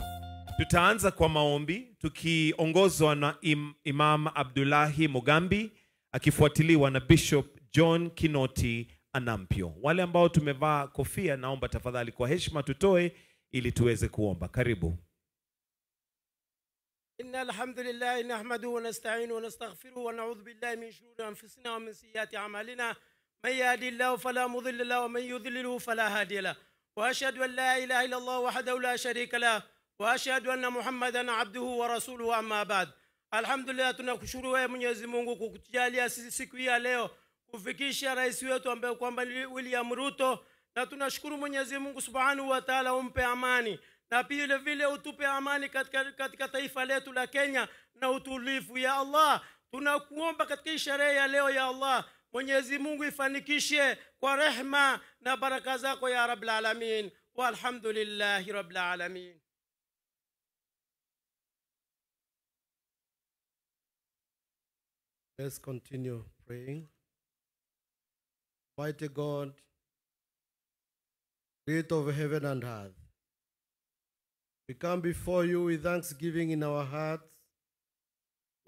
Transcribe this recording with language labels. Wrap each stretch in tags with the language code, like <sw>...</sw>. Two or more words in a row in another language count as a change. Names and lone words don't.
<sw>Tutaanza kwa maombi tukiongozwa na Imam Abdullahi Mugambi akifuatiliwa na Bishop John Kinoti Anampio. Wale ambao tumevaa kofia, naomba tafadhali kwa heshima tutoe ili tuweze kuomba. Karibu.</sw> <ar>إن الحمد لله نحمده ونستعينه ونستغفره ونعوذ بالله من شرور أنفسنا ومن سيئات أعمالنا. من يهده الله فلا مضل له ومن يضلل فلا هادي له. وأشهد أن لا إله إلا الله وحده لا شريك له وأشهد أن محمدا عبده ورسوله، أما بعد. Alhamdulillah,</ar> <sw>tunakushukuru wewe Mwenyezi Mungu kwa kutujalia sisi siku hii ya leo kufikisha rais wetu ambaye kwamba William Ruto, na tunashukuru Mwenyezi Mungu</sw> <ar>سبحانه وتعالى</ar> <sw>umpe amani, na pia vile utupe amani katika taifa letu la Kenya na utulivu.</sw> <ar>يا الله,</ar> <sw>tunakuomba katika sherehe ya leo</sw> <ar>يا الله,</ar> <sw>Mwenyezi Mungu ifanikishe kwa rehema na baraka zako ya</sw> <ar>رب العالمين. والحمد لله رب العالمين.</ar> <en>Let's continue praying. Mighty God, creator of heaven and earth, we come before you with thanksgiving in our hearts.</en>